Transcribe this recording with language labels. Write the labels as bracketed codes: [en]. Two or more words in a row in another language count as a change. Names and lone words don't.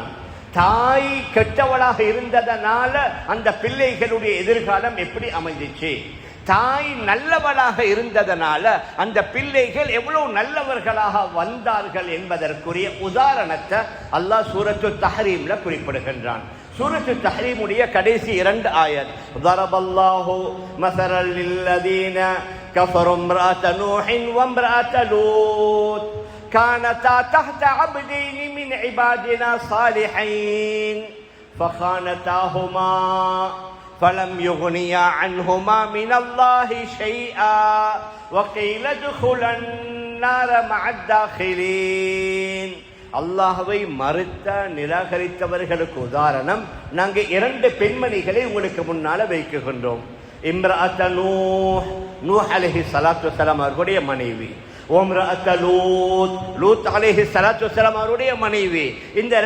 [ta] தாய் கெட்டவளாக இருந்ததனால அந்த பிள்ளைகளுடைய எதிர்காலம் எப்படி அமைஞ்சிச்சு, தாய் நல்லவளாக இருந்ததனால அந்த பிள்ளைகள் எவ்வளவு நல்லவர்களாக வந்தார்கள் என்பதற்குரிய உதாரணத்தை அல்லாஹ் சூரத்து தஹ்ரீம்ல குறிப்பிடுகின்றான். சூரத்து தஹ்ரீமுடைய கடைசி 2 ஆயத், [ar] ضربallahu مثلا للذين كفروا امرأة نوح وامرأة لوط كانتا تحت عبدين من عبادنا صالحين فخانتاهما فلم يغنيا عنهما من الله شيئا وقيل ادخلا النار مع الداخلين. [ta] அல்லாஹ்வை மறுத்த நிராகரித்தவர்களுக்கு உதாரணம் நாங்கள் 2 பெண்மணிகளை உங்களுக்கு முன்னால வைக்கின்றோம். [ar] امرأة نوح عليه الصلاة والسلام [ta] அவருடைய மனைவி, [ar] وامرأة لوط عليه الصلاة والسلام [ta] அவருடைய மனைவி.